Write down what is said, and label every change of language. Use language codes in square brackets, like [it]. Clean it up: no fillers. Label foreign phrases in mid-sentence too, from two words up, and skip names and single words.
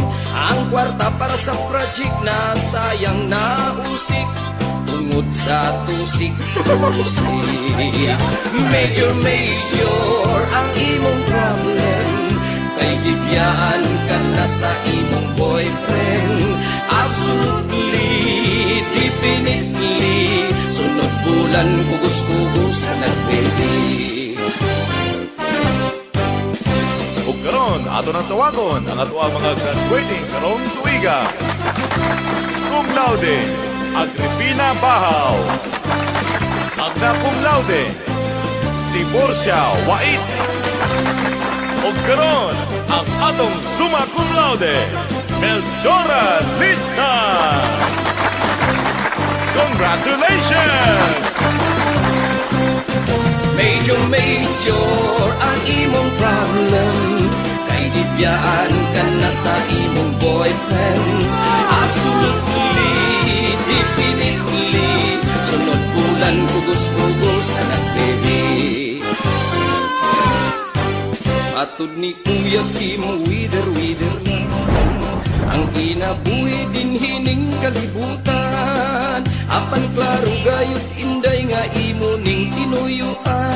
[ceb] Ang kwarta para sa project na sayang na usik. Tungod sa tusik. Major ang imong problem. Kay gibiyaan ka na sa imong boyfriend. [en] Absolutely, definitely, [ceb] sunod bulan kugos-kugos ka na, baby. Ug karon ato nang tawagon ang ato ang mga graduating karong tuiga. [la] Cum laude, Agripina Bahaw. Magna cum laude, Tiborcia Wait. [ceb] Ug karon ang atong [la] summa cum laude, [ceb] Melchora Lista. [en] Congratulations! [ceb] Major ang imong problem. Kay gibiyaan ka na sa imong boyfriend. [en] Absolutely, definitely, [ceb] sunod bulan kugos-kugos ka na, baby. Matud ni Kuya Kim, wither lang ang kinabuhi din hining kalibutan. Apan klaro gayud inday nga imo ning tinuyuan.